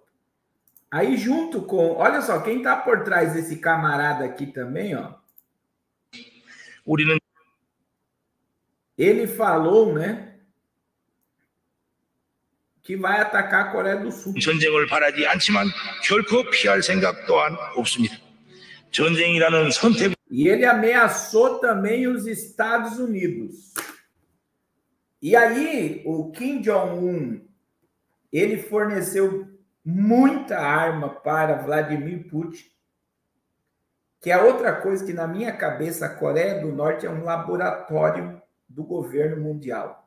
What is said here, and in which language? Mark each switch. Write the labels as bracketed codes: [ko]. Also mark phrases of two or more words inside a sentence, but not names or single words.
[pt] Aí, junto com... Olha só, quem está por trás desse camarada aqui também, ó. Ele falou, né, que vai atacar a Coreia do Sul. [ko] 전쟁을 바라지 않지만 결코 피할 생각 또한 없습니다. 전쟁이라는 선택. [pt] E ele ameaçou também os Estados Unidos. E aí, o Kim Jong-un, ele forneceu muita arma para Vladimir Putin, que é outra coisa que, na minha cabeça, a Coreia do Norte é um laboratório do governo mundial.